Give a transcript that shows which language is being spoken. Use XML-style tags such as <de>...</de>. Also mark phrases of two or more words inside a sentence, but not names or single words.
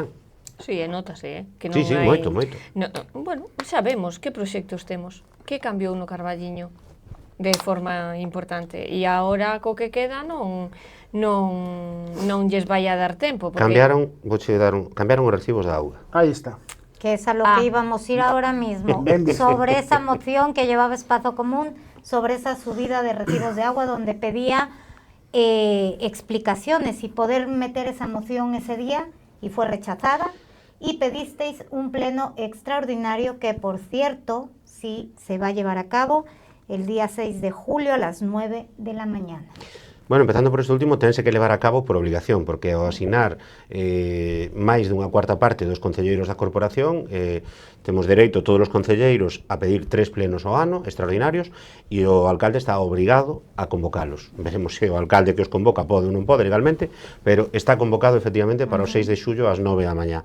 <gl>Sí, notase, que non Sí, hai... moito, moito. Bueno, sabemos que proxectos temos, que cambiou no Carballiño de forma importante, e agora co que queda non lles vai a dar tempo, porque... Cambiaron os recibos da auga.</gl> <es>Ahí está. Que es a lo que íbamos a ir ahora mismo, sobre esa moción que llevaba Espacio Común, sobre esa subida de recibos de agua, donde pedía explicaciones y poder meter esa moción ese día, y fue rechazada, y pedisteis un pleno extraordinario que, por cierto, sí se va a llevar a cabo el día 6 de julio a las 9 de la mañana.</es> <gl>Bueno, empezando por este último, tense que levar a cabo por obligación, porque ao asinar máis dunha cuarta parte dos concelleiros da corporación, temos dereito todos os concelleiros a pedir 3 plenos ao ano, extraordinarios, e o alcalde está obrigado a convocalos. Veremos se o alcalde que os convoca pode ou non pode legalmente, pero está convocado efectivamente para o 6 de xullo ás 9 da mañá.</gl>